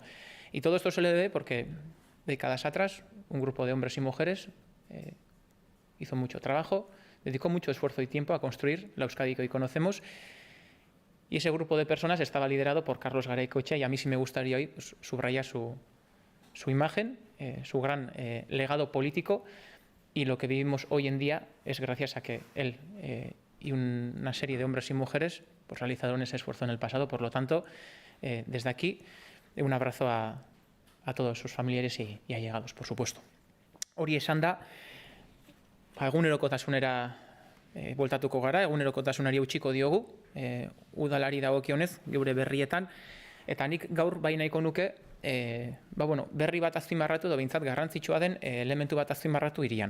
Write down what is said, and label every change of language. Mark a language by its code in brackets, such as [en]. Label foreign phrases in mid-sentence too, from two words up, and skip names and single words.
[es] Y todo esto se le debe porque décadas atrás un grupo de hombres y mujeres hizo mucho trabajo, dedicó mucho esfuerzo y tiempo a construir la Euskadi que hoy conocemos, y ese grupo de personas estaba liderado por Carlos Garaikoetxea, y a mí sí me gustaría hoy subrayar su imagen, su gran legado político, y lo que vivimos hoy en día es gracias a que él y una serie de hombres y mujeres realizaron ese esfuerzo en el pasado. Por lo tanto, desde aquí, un abrazo a todos sus familiares y allegados, por supuesto. [eu] Hori esan da, egunerokotasunera bueltatuko gara, egunerokotasunari utziko diogu, udalari dagokionez, geure berrietan, eta nik gaur bai nahiko nuke, berri bat azpimarratu, edo behintzat garrantzitsua den elementu bat azpimarratu hirian.